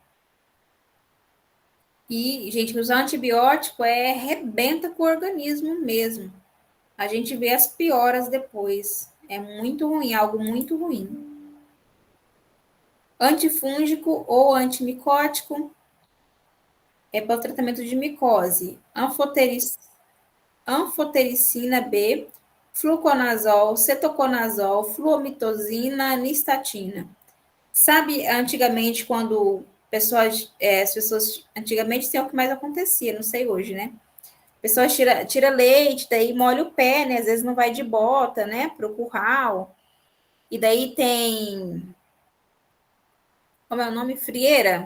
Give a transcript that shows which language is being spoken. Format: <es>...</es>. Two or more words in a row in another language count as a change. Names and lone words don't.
<pt>E, gente, usar antibiótico rebenta com o organismo mesmo. A gente vê as pioras depois. É muito ruim, algo muito ruim. Antifúngico ou antimicótico é para o tratamento de micose. Anfotericina B, fluconazol, cetoconazol, fluomitazina, nistatina. Sabe, antigamente, quando as pessoas, antigamente tem o que mais acontecia, não sei hoje, né? Pessoas tira leite, daí molha o pé, né? Às vezes não vai de bota, né? Para o curral. E daí tem, como é o nome? Frieira.</pt>